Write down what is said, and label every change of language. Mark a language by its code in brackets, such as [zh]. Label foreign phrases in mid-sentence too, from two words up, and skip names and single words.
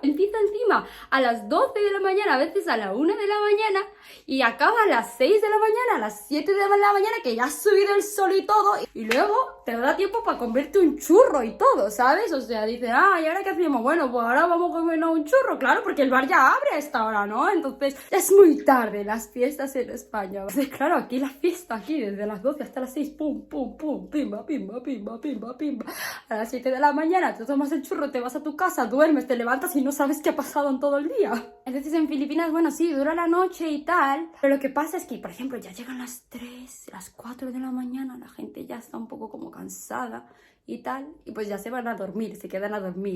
[es] Empieza encima a las 12 de la mañana, a veces a la 1 de la mañana, y acaba a las 6 de la mañana, a las 7 de la mañana, que ya ha subido el sol y todo, y luego te da tiempo para comerte un churro y todo, ¿sabes? O sea, dicen, ¿y ahora qué hacemos? Bueno, pues ahora vamos a comernos un churro, claro, porque el bar ya abre a esta hora, ¿no? Entonces, es muy tarde las fiestas en España. Entonces, claro, aquí la fiesta, aquí, desde las 12 hasta las 6, pum, pum, pum, pimba, pimba, pimba, pimba, pimba. A las 7 de la mañana te tomas el churro, te vas a tu casa, duermes, te levantas y no sabes qué ha pasado en todo el día. Entonces en Filipinas, bueno, sí, dura la noche y tal, pero lo que pasa es que, por ejemplo, ya llegan las 3, las 4 de la mañana, la gente ya está un poco como cansada y tal, y pues ya se van a dormir, se quedan a dormir.